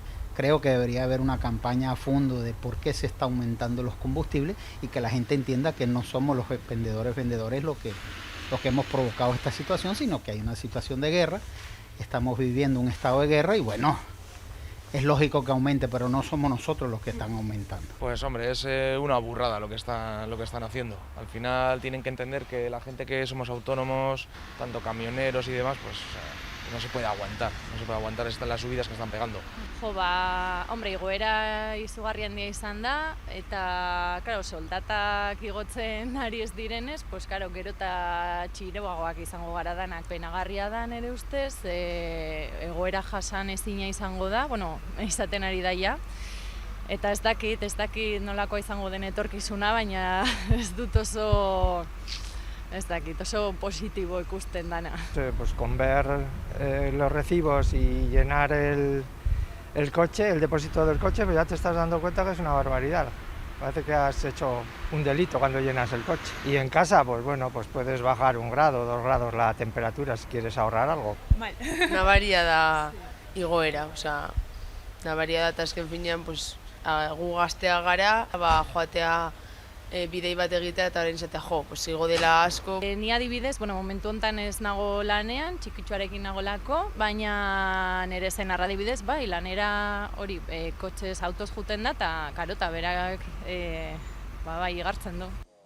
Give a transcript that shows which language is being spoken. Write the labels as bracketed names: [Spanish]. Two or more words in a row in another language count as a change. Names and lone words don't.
[Spanish] Creo que debería haber una campaña a fondo de por qué se está aumentando los combustibles y que la gente entienda que no somos los vendedores los que hemos provocado esta situación, sino que hay una situación de guerra, estamos viviendo un estado de guerra y bueno, es lógico que aumente, pero no somos nosotros los que están aumentando. Pues hombre, es una burrada lo que están haciendo. Al final tienen que entender que la gente que somos autónomos, tanto camioneros y demás, pues no se puede aguantar las subidas que están pegando. [Basque] Jo, hombre, igoera izugarri handia izan da, eta, claro, soldatak igotzen ari ez direnez, [Spanish] pues, claro, [Basque] gero eta txiroagoak izango gara danak. Penagarria da nire ustez, egoera jasan ezina izango da, bueno, izaten ari daia. Eta ez dakit nolakoa izango den etorkizuna, baina ez dut oso positibo ikusten dana. [Spanish] Pues con ver los recibos y llenar el coche, el depósito del coche, pues ya te estás dando cuenta que es una barbaridad. Parece que has hecho un delito cuando llenas el coche. Y en casa, pues bueno, pues puedes bajar 1 grado, 2 grados la temperatura si quieres ahorrar algo. [Basque] Nabaria da igoera, osea, nabaria da, eta azken finean, pues, gu gaztea gara, joatea bidei bat egitea eta orain izatea pues igo dela asko. Ni adibidez, momentu honetan ez nago lanean, txikitxoarekin nagolako, baina nire zenarra adibidez, bai, lanera hori, kotxez autoz juten da, eta karo, eta berak, bai, igartzen du.